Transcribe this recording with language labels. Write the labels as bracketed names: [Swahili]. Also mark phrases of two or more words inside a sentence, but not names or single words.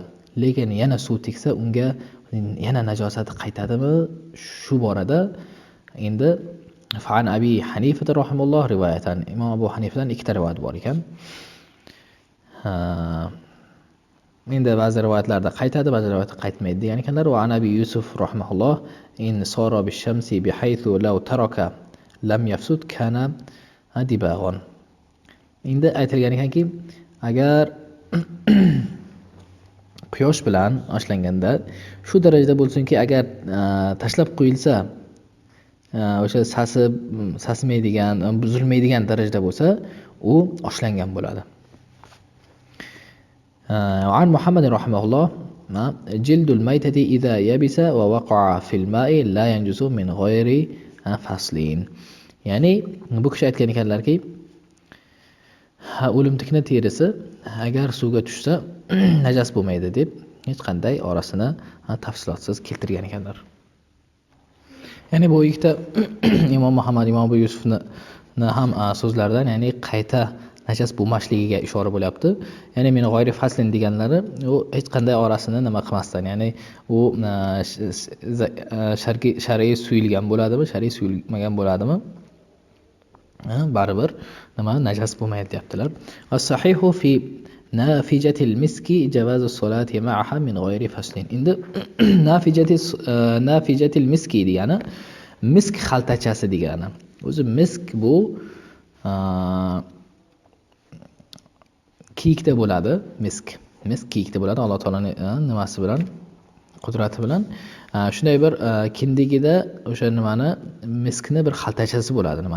[Uzbek] Lekin yana suv tegsa, unga yana najosat qaytadimi? Shu borada endi [Arabic] فعن أبي حنيفة رحمه الله روايتان, [Uzbek] Imom Abu Hanifadan ikkita rivoyat bor ekan. Endi ba'zi rivoyatlarda qaytadi, ba'zi rivoyatlarda qaytmaydi degan ekanlar. [Arabic] و نبي يوسف رحمه الله إن صار بالشمس بحيث لو ترك لم يفسد كان دباغا. [Uzbek] Endi aytilgan ekanki, agar quyosh bilan oshlanganda shu darajada bo'lsinki, agar tashlab qo'yilsa, o'sha sasimaydigan, buzilmaydigan darajada bo'lsa, u oshlangan bo'ladi. [Arabic] وعن محمد رحمه الله جلد الميتة إذا يبس ووقع في الماء لا ينجس من غير فصلين. [Uzbek] Ya'ni bu kishi aytgan ekanlarki, o'limtikni terisi agar suvga tushsa najas bo'lmaydi deb hech qanday orasini tafsilotsiz keltirgan ekanlar. Ya'ni bu ikkita Imom Muhammad, Imom Abu Yusufni ham so'zlaridan, ya'ni qayta najas bo'lmasligiga ishora bo'lyapti. Ya'ni men [Arabic] غير فصل [Uzbek] deganlari, u hech qanday orasini nima qilmasdan, ya'ni u shar'iy suyilgan bo'ladimi, shar'iy suyilmagan bo'ladimi? Baribir nima najas bo'lmaydi deyaptilar. [Arabic] الصحيح في نافجة المسك جواز الصلاة معها من غير فصل. [Uzbek] Endi [Arabic] نافجة المسك [Uzbek] degani misk xaltachasi degani. O'zi misk bu kiyikda bo'ladi. Misk kiyikda bo'ladi. Alloh taolaning nimasi bilan, qudrati bilan shunday bir kindigida o'sha nimani, miskni bir xaltachasi bo'ladi nimani.